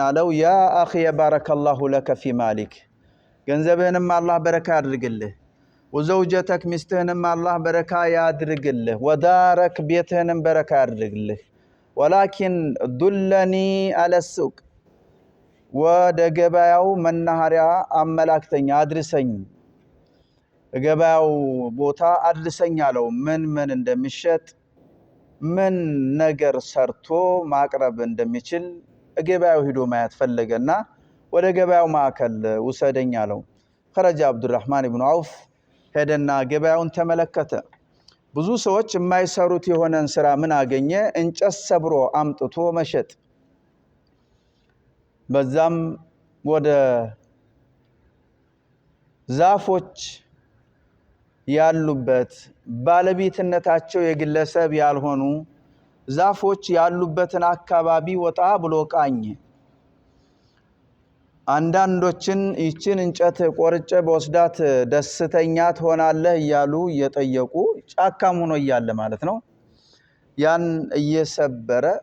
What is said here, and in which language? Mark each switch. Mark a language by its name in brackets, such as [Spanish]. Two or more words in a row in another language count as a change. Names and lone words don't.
[Arabic] قالوا يا اخي بارك الله لك في مالك [Amharic] ገንዘብህንም አላህ በረካ ያድርግልህ ወዘውጀተክ ሚስትህንም አላህ በረካ ያድርግልህ ወዳረክ ቤትህንም በረካ ያድርግልህ [Arabic] ولكن دلني على السوق [Amharic] ወደ ገበያው መናኸሪያ አመላክተኛ አድርሰኝ ገበያው ቦታ አድርሰኝ አለው ምን እንደሚሸጥ ምን ነገር ሰርቶ ማቅረብ እንደሚችል ገበያው ሄዶ ማየት ፈለገና ወደ ገበያው ማከል ወሰደኝ አለው [Arabic] خرج عبد الرحمن بن عوف [Amharic] ሄደና ገበያውን ተመለከተ ብዙ ሰዎች የማይሰሩት የሆነን ስራ ምን አገኘ እንጨት ሰብሮ አምጥቶ መሸጥ በዛም ወደ ዛፎች ያሉበት ባለቤትነታቸው የግለሰብ ያልሆኑ ዛፎች ያሉበትን አካባቢ ወጣ ብሎ ቃኝ አንዳንዶችን ይችን እንጨት ቆርጬ በወስዳት ደስተኛ ትሆናለህ ይያሉ እየጠየቁ ጫካም ሆኖ ይያለ ማለት ነው ያን እየሰበረ